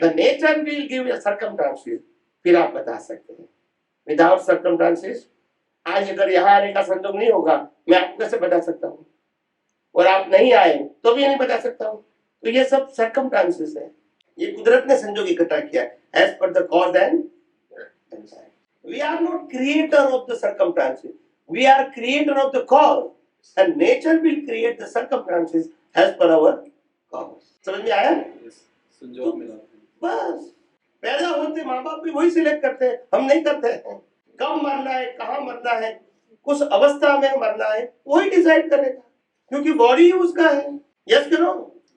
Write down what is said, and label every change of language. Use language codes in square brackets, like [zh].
[en] the nature will give you circumstances, [hi] फिर आप बता सकते हैं। विदाउट सर्कमस्टांसेस, आज अगर यहाँ आने का संजोग नहीं होगा, मैं आपको कैसे बता सकता हूँ? और आप नहीं आए तो भी नहीं बता सकता हूँ। तो ये सब सर्कमस्टांसेस है, ये कुदरत ने संजोग इकट्ठा किया [en] As per the cause and effect. We are not creator of the circumstances. We are creator of the cause, and nature will create the circumstances as per our cause. [hi] समझ में आया? संजोग मिला। बस पैदा होते माँ बाप भी वही सिलेक्ट करते हैं, हम नहीं करते हैं। कब मरना है, कहाँ मरना है, कुछ अवस्था में मरना है, वही डिसाइड करेगा, क्योंकि बॉडी ही उसका है। यस करो।